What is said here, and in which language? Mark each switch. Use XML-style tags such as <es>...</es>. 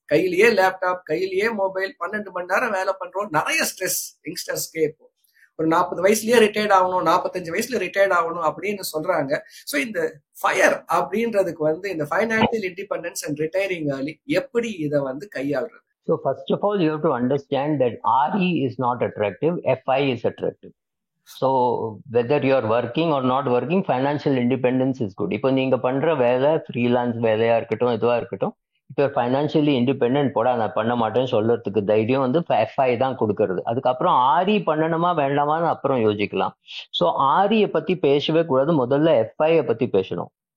<ta>கையிலேயே லேப்டாப், கையிலேயே மொபைல், 12 மணி நேரம் வேலை பண்றோம். நிறைய ஸ்ட்ரெஸ் யங்ஸ்டர்ஸ்க்கே. இப்போ ஒரு 40 வயசுலயே ரிட்டையர்ட் ஆகணும், 45 வயசுல ரிட்டையர்ட் ஆகணும் அப்படின்னு சொல்றாங்க. சோ இந்த ஃபயர் அப்படின்றதுக்கு வந்து இந்த financial independence and retiring early எப்படி இதை வந்து கையாளுறது?</ta> <en>So first of all, you have to understand that RE is not attractive, FI is attractive. So whether you are working or not working, financial independence is good.</en> <ta>இப்போ நீங்க பண்ற வேலை freelance வேலையா இருக்கட்டும், எதுவா இருக்கட்டும், இப்போ ஃபைனான்சியலி இண்டிபெண்டன்ட் போட நான் பண்ண மாட்டேன்னு சொல்றதுக்கு தைரியம் வந்து FI தான் கொடுக்கறது. அதுக்கப்புறம் RE பண்ணணுமா வேண்டாமான்னு அப்புறம் யோசிக்கலாம். ஸோ RE பத்தி பேசவே கூடாது, முதல்ல FI பத்தி பேசணும்.</ta>